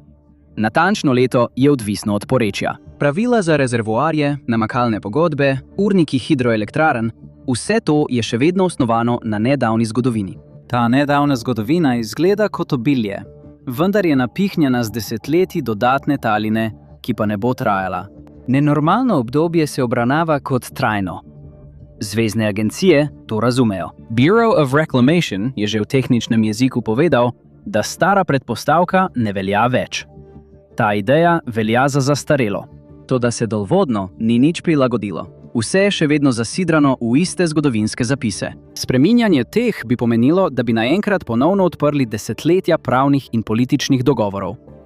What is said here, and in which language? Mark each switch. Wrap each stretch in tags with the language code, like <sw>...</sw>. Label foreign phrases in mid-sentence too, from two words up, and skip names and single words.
<sl>Natančno leto je odvisno od porečja. Pravila za rezervoarje, namakalne pogodbe, urniki hidroelektrarn, vse to je še vedno osnovano na nedavni zgodovini. Ta nedavna zgodovina izgleda kot obilje, vendar je napihnjena z desetletji dodatne taline, ki pa ne bo trajala. Nenormalno obdobje se obravnava kot trajno. Zvezne agencije to razumejo. Bureau of Reclamation je že v tehničnem jeziku povedal, da stara predpostavka ne velja več. Ta ideja velja za zastarelo. Toda se dolvodno ni nič prilagodilo. Vse je še vedno zasidrano v iste zgodovinske zapise. Spreminjanje teh bi pomenilo, da bi naenkrat ponovno odprli desetletja pravnih in političnih dogovorov.</sl>